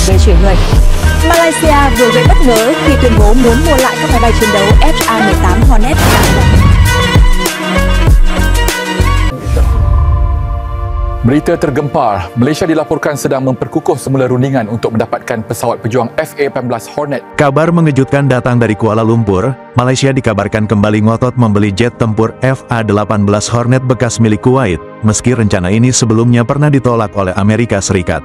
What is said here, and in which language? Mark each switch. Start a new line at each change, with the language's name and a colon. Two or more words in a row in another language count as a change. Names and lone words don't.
Vietnamese: về chuyển người. Malaysia vừa gây bất ngờ khi tuyên bố muốn mua lại các máy bay chiến đấu FA-18 Hornet.
Malay: Berita tergempar, Malaysia dilaporkan sedang memperkukuh semula rundingan untuk mendapatkan pesawat pejuang FA-18 Hornet.
Indonesian: Kabar mengejutkan datang dari Kuala Lumpur. Malaysia dikabarkan kembali ngotot membeli jet tempur FA-18 Hornet bekas milik Kuwait, meski rencana ini sebelumnya pernah ditolak oleh Amerika Serikat.